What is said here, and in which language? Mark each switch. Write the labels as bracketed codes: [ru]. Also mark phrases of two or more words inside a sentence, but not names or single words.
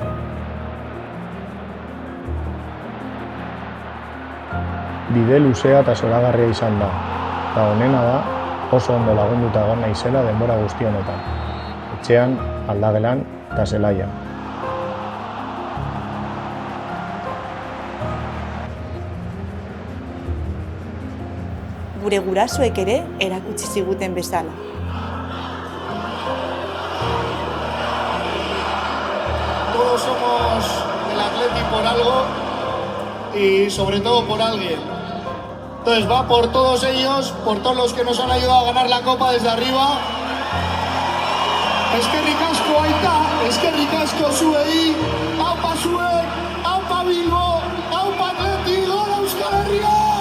[eu] Bide luzea eta zoragarria izan da, eta honena da oso ondo lagunduta egon naizela denbora guzti honetan. Etxean, aldagelan eta zelaian. Gure gurasoek ere erakutsi ziguten bezala. [es] Todos somos del Atleti por algo y sobre todo por alguien. Entonces va por todos ellos, por todos los que nos han ayudado a ganar la Copa desde arriba. [eu] Eskerrik asko aita, eskerrik asko zuei, aupa zuek, aupa Bilbo, aupa Atleti, gora Euskal Herria!